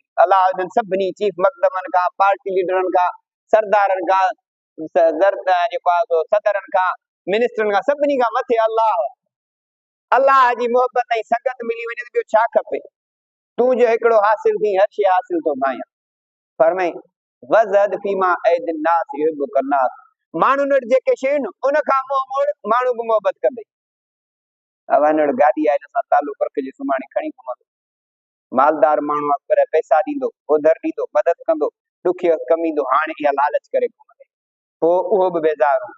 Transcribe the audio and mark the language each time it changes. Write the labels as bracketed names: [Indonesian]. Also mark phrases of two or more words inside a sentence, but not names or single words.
[Sindhi] अल्लाह इन्हनि सभिनी चीफ मक़दमनि खां, पार्टी लीडरनि खां, सरदारनि खां, जेको आहे सदरनि खां, मिनिस्टरनि खां, सभिनी खां मथे अल्लाह जी मोहब्बत ऐं संगत मिली वञे त ॿियो छा खपे। तूं जो हिकिड़ो हासिल थी, हर शइ हासिल थो भाया। [Arabic] फरमाई وازهد فيما أيدي الناس يحبك الناس, [Sindhi] माण्हुनि वटि जेके शयूं न उन खां मोह मोड़, माण्हू बि मोहबत कंदे। अब वटि गाॾी आहे, हिन सां तालुक रखिजे, सुभाणे खणी घुमंदो, मालदार माण्हू आहे पर पैसा ॾींदो, उधर ॾींदो, मदद कंदो, ॾुखियो कमींदो, हाणे इहा लालच करे घुमंदे, पोइ उहो बि बेज़ार हो।